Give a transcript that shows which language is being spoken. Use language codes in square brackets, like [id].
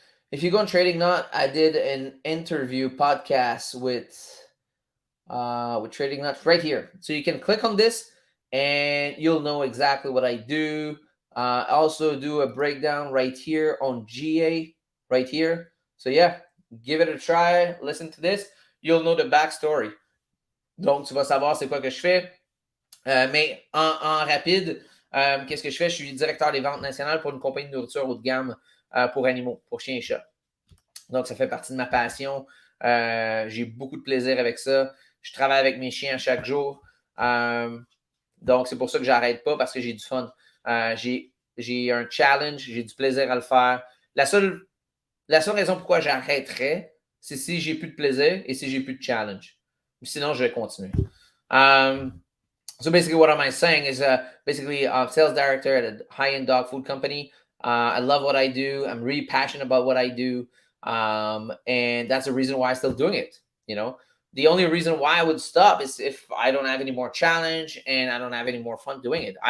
[en] If you go on Trading Nut, I did an interview podcast with Trading Nut right here. So you can click on this and you'll know exactly what I do. I also do a breakdown right here on GA, right here. So yeah, give it a try. Listen to this. You'll know the backstory. [fr] Donc, tu vas savoir c'est quoi que je fais. Mais en rapide, qu'est-ce que je fais? Je suis directeur des ventes nationales pour une compagnie de nourriture haut de gamme pour animaux, pour chiens et chats. Donc, ça fait partie de ma passion. J'ai beaucoup de plaisir avec ça. Je travaille avec mes chiens chaque jour. Donc, c'est pour ça que j'arrête pas parce que j'ai du fun. J'ai un challenge, j'ai du plaisir à le faire. La seule raison pourquoi j'arrêterais, c'est si j'ai plus de plaisir et si j'ai plus de challenge. Sinon, je vais continuer. [en] So basically, what am I saying is basically a sales director at a high-end dog food company. I love what I do. I'm really passionate about what I do. And that's the reason why I'm still doing it. You know, the only reason why I would stop is if I don't have any more challenge and I don't have any more fun doing it.